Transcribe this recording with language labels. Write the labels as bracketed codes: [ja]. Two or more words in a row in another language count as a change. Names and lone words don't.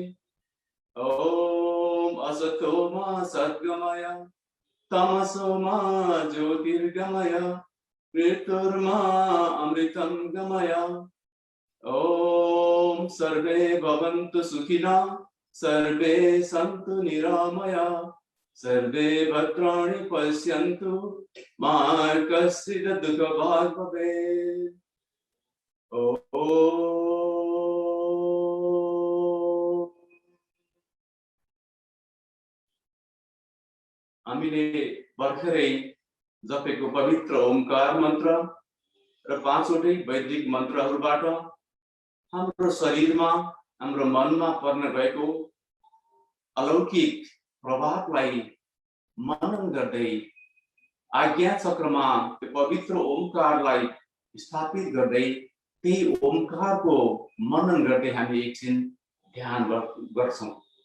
[sa] ॐ असतो मा सद्गमय तमसो मा ज्योतिर्गमय मृत्युर्मा अमृतं गमय। ॐ सर्वे भवन्तु सुखिनः सर्वे सन्तु निरामया सर्वे भद्राणि पश्यन्तु मा कश्चित् दुःखभाग् भवेत्। [ne] हामीले भर्खरै जपेको पवित्र ओमकार मन्त्र र 5 वटै वैदिक मन्त्रहरूबाट हाम्रो शरीरमा हाम्रो मनमा पर्न गएको अलौकिक प्रभावलाई मनन गर्दै आज्ञा चक्रमा पवित्र ओमकारलाई स्थापित गर्दै त्यही ओमकारको मनन गर्दै हामी एकछिन ध्यान गर्छौं।